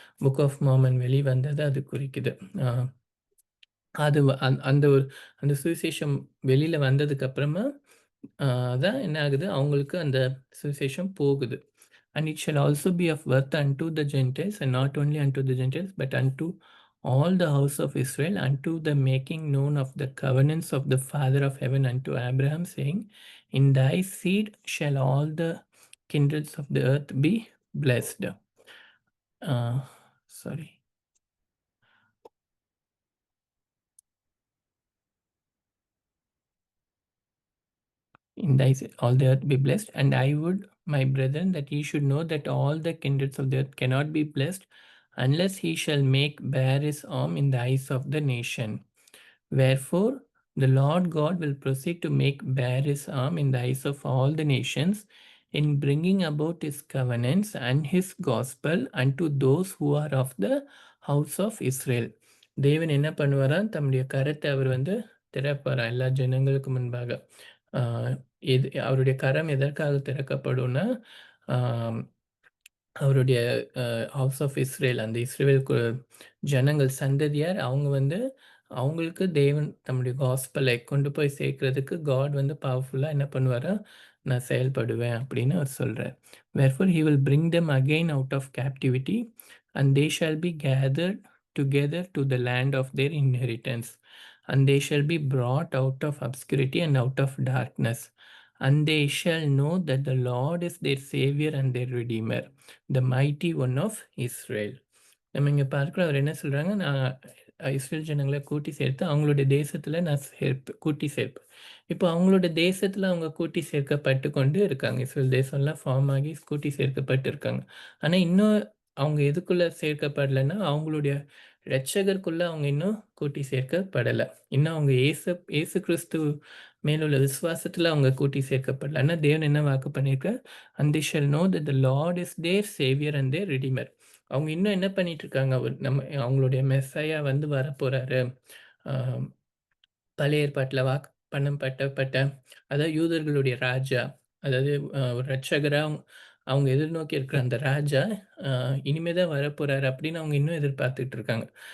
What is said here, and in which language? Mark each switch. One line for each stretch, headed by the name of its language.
Tamil: Book of Mormon வெளிவந்ததை அது குறிக்குது. அது அந்த சுவிசேஷம் வெளியில வந்ததுக்கு அப்புறமா தான் என்ன ஆகுது, அவங்களுக்கு அந்த சுவிசேஷம் போகுது.
English: And it shall also be of worth unto the Gentiles, and not only unto the Gentiles, but unto all the house of Israel unto the making known of the covenants of the Father of heaven unto Abraham, saying, In thy seed shall all the kindreds of the earth be blessed. Sorry. In thy seed all the earth be blessed, and I would, my brethren, that ye should know that all the kindreds of the earth cannot be blessed unless he shall make bare his arm in the eyes of the nation. Wherefore the Lord God will proceed to make bare his arm in the eyes of all the nations in bringing about his covenants and his gospel unto those who are of the house of Israel.
Tamil: தேவன் என்ன பண்ணுவாராம், தம்முடைய கரத்தை அவர் வந்து திறப்பாராம் எல்லா ஜனங்களுக்கு முன்பாக. இது அவருடைய கரம் எதற்காக திறக்கப்படும்னா, அவருடைய ஹவுஸ் ஆஃப் இஸ்ரேல், அந்த இஸ்ரேல் ஜனங்கள் சந்ததியார், அவங்க வந்து அவங்களுக்கு தேவன் தம்முடைய காஸ்பலை கொண்டு போய் சேர்க்கறதுக்கு காட் வந்து பவர்ஃபுல்லாக என்ன பண்ணுவாரா, நான் செயல்படுவேன் அப்படின்னு அவர் சொல்கிறார்.
English: Wherefore he will bring them again out of captivity, and they shall be gathered together to the land of their inheritance, and they shall be brought out of obscurity and out of darkness, and they shall know that the Lord is their Savior and their Redeemer, the mighty one of Israel.
Tamil: நம்ம இங்கே பார்க்குறோம், அவர் என்ன சொல்கிறாங்க, நான் Israel ஜனங்களை கூட்டி சேர்த்து அவங்களுடைய தேசத்தில் நான் கூட்டி சேர்ப்பேன். இப்போ அவங்களோட தேசத்தில் அவங்க கூட்டி சேர்க்கப்பட்டு கொண்டு இருக்காங்க. இஸ்ரேல் தேசம்லாம் ஃபார்ம் ஆகி கூட்டி சேர்க்கப்பட்டு இருக்காங்க. ஆனால் இன்னும் அவங்க எதுக்குள்ளே சேர்க்கப்படலைன்னா, அவங்களுடைய இரட்சகருக்குள்ளே அவங்க இன்னும் கூட்டி சேர்க்கப்படலை. இன்னும் அவங்க ஏசு கிறிஸ்து மேலுள்ள விசுவாசத்தில் அவங்க கூட்டி சேர்க்கப்படலை. ஆனால் தேவன் என்ன வாக்கு பண்ணியிருக்கார்,
English: and they shall know that the Lord is their Savior and their Redeemer.
Tamil: அவங்க இன்னும் என்ன பண்ணிட்டு இருக்காங்க, அவங்களுடைய மெஸ்ஸையா வந்து வரப்போறாரு. பழைய ஏற்பாட்டில் வாக்கு பண்ணப்பட்ட அதாவது யூதர்களுடைய ராஜா, அதாவது ஒரு ரட்சகரா அவங்க எதிர்நோக்கி இருக்கிற அந்த ராஜா இனிமே தான் வரப்போறாரு அப்படின்னு அவங்க இன்னும் எதிர்பார்த்துட்டு இருக்காங்க.